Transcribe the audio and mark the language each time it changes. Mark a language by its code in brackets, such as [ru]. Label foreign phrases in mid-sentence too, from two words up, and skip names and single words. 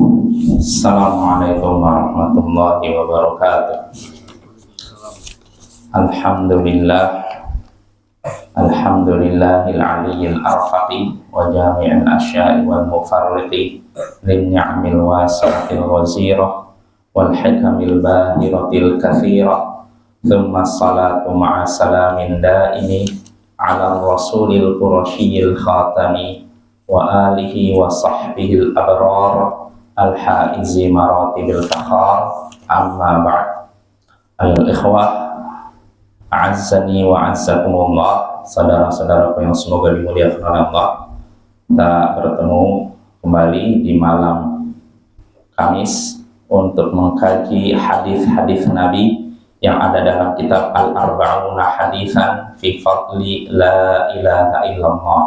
[ar] السلام عليكم ورحمة الله وبركاته. الحمد لله العلي الأرفق وجامع الأشياء والمفرق للنعم الواسعة الغزيرة والحكم الباهرة الكثيرة. ثم الصلاة مع سلام دائم على الرسول القرشي الخاتم وآله وصحبه الأبرار الحائزي مراتب الفخار. أما بعد. الإخوة أعزني وأعزكم الله, [id] saudara-saudaraku yang semoga dimuliakan oleh Allah. Kita bertemu kembali di malam Kamis untuk mengkaji hadis-hadis Nabi yang ada dalam kitab Al-Arba'una Haditsan fi Fadli La Ilaha Illallah.